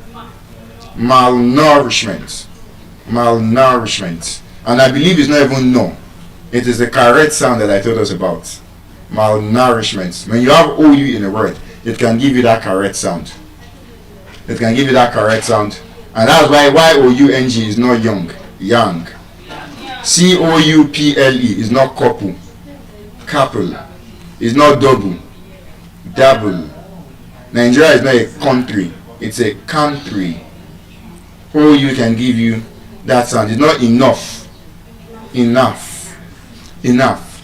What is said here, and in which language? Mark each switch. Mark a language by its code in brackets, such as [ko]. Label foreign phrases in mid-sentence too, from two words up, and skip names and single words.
[en] Malnourishment. Malnourishment. And I believe it's not even no. It is the correct sound that I told us about. Malnourishment. When you have OU in a word, it can give you that correct sound. It can give you that correct sound. And that's why Y-O-U-N-G is not young. Young. C-O-U-P-L-E is not couple. Couple. Is not double. Double. Nigeria is not a country. It's a country. OU can give you that sound. It's not enough. Enough. Enough.